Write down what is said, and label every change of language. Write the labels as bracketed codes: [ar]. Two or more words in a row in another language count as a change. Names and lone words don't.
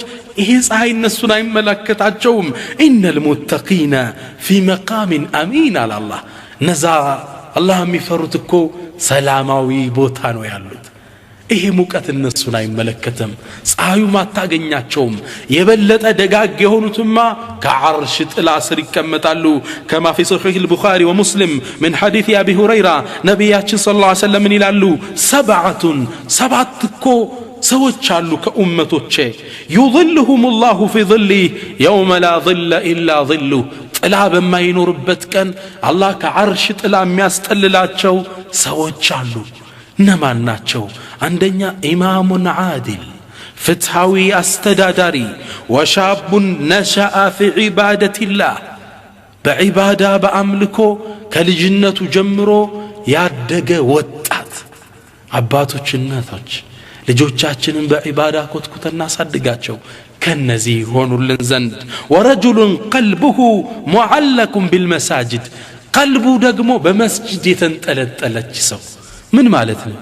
[am] ይሄ ፀሐይ እነሱን አይመለከታቸውም [ar] إن المتقين في مقام أمين [am] አላህ ነዛ አላህ የሚፈሩት እኮ ሰላማዊ ቦታ ነው ያሉት ይሄ ሙቀት እነሱን አይመለከተም ፀሐዩ ማታገኛቸውም የበለጠ ደጋግ የሆኑትማ ከዓርሽ ጥላ ስር ይቀመጣሉ [ar] كما في صحيح البخاري ومسلم من حديث ابي هريره [am] ነብያችን [ar] صلى الله عليه وسلم [am] ይላሉ ሰባት እኮ ሰዎች አሉ ከኡመቶቼ [ar] يظلهم الله في ظله يوم لا ظل الا ظله [am] ጥላ በማይኖርበት ቀን አላህ ከዓርሽ ጥላ የሚያስጠልላቸው ሰዎች አሉ። እነማን ናቸው? አንደኛ [ar] إمام عادل [am] ፍትሃዊ አስተዳዳሪ፣ [ar] وشاب نشأ في عبادة الله [am] በዒባዳ በአምልኮ ከልጅነቱ ጀምሮ ያደገ ወጣት። አባቶች እናቶች ልጆቻችንን በዒባዳ ኮትኩተን እናሳድጋቸው ከነዚህ ሆኑልን ዘንድ። [ar] ورجل قلبه معلق بالمساجد [am] ቀልቡ ደግሞ በመስጂድ የተንጠለጠለች ሰው። ምን ማለት ነው?